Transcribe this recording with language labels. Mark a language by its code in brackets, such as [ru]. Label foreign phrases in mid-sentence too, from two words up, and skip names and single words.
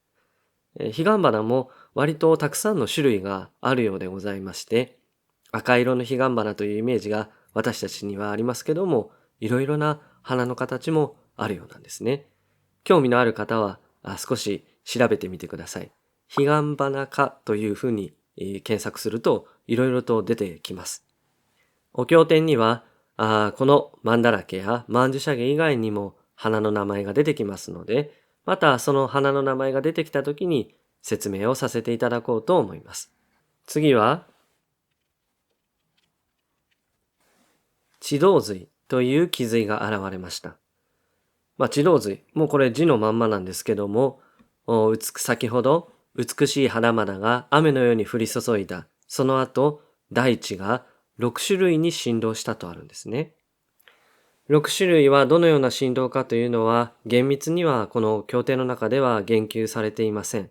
[ja] 彼岸花も割とたくさんの種類があるようでございまして、赤色の彼岸花というイメージが私たちにはありますけども、いろいろな花の形もあるようなんですね。興味のある方は少し調べてみてください。彼岸花科というふうに検索するといろいろと出てきます。お経典にはこの曼荼羅けや曼殊沙華以外にも花の名前が出てきますので、またその花の名前が出てきたときに説明をさせていただこうと思います。次は地動髄という気髄が現れました。地動髄、もうこれ字のまんまなんですけども、先ほど美しい花々が雨のように降り注いだ、その後大地が6種類に振動したとあるんですね。6種類はどのような振動かというのは厳密にはこの経典の中では言及されていません。